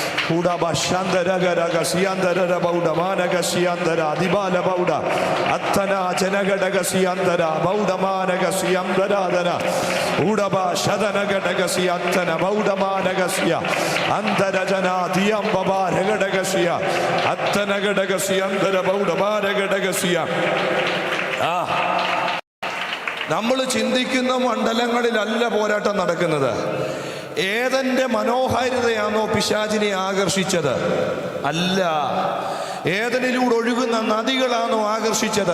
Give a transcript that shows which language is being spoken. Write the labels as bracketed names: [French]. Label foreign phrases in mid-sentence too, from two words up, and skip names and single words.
[Malayalam] Udaba Shandara Garaga Siandara Bauda Managa Siandara Dibala Bauda Attana Janagadaga Siandara Bauda Managa Siandara Udaba Shadanagadaga Siantana Bauda Managa Sia Andara Jana Diam Baba Regadaga Sia Attanagadaga Siandara Bauda Managa Sia നമ്മൾ ചിന്തിക്കുന്ന മണ്ഡലങ്ങളിലല്ല പോരാട്ടം നടക്കുന്നത്. ഏതന്റെ മനോഹാരിതയാണോ പിശാചിനെ ആകർഷിച്ചത്? അല്ല. ഏതനിലൂടെ ഒഴുകുന്ന നദികളാണോ ആകർഷിച്ചത്?